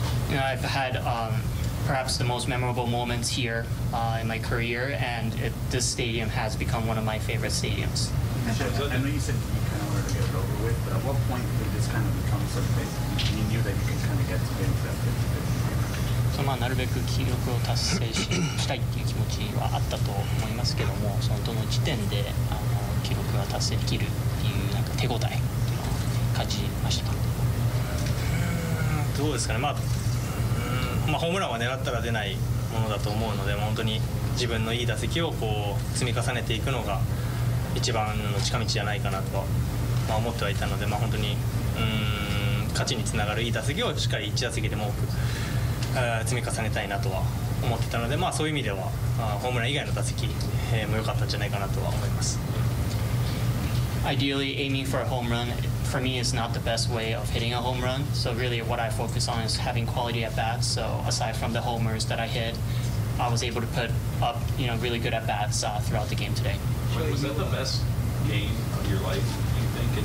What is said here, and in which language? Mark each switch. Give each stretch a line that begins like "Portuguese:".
English: I've had perhaps the most memorable moments here in my career, and this stadium has become one of my favorite stadiums. I know you said you kind of wanted to get it over with, but at what point did this kind of become something you knew that you could kind of get to getting to that 50-50?
Japanese: なるべく記録を達成したいっていう気持ちはあったと思いますけども、そのどの時点で記録が達成できるっていうなんか手応えっていうのを感じました。どうですかね、ホームランは狙ったら出ないものだと思うので、本当に自分のいい打席をこう積み重ねていくのが一番の近道じゃないかなとは、思ってはいたので、本当に勝ちにつながるいい打席をしっかり1打席でも多く積み重ねたいなとは思ってたので、そういう意味ではホームラン以外の打席も良かったんじゃないかなとは思います。
English: Ideally, aiming for a home run for me is not the best way of hitting a home run. So really, what I focus on is having quality at bats. So aside from the homers that I hit, I was able to put up, really good at bats throughout the game today. Was that the best game of your life, you think?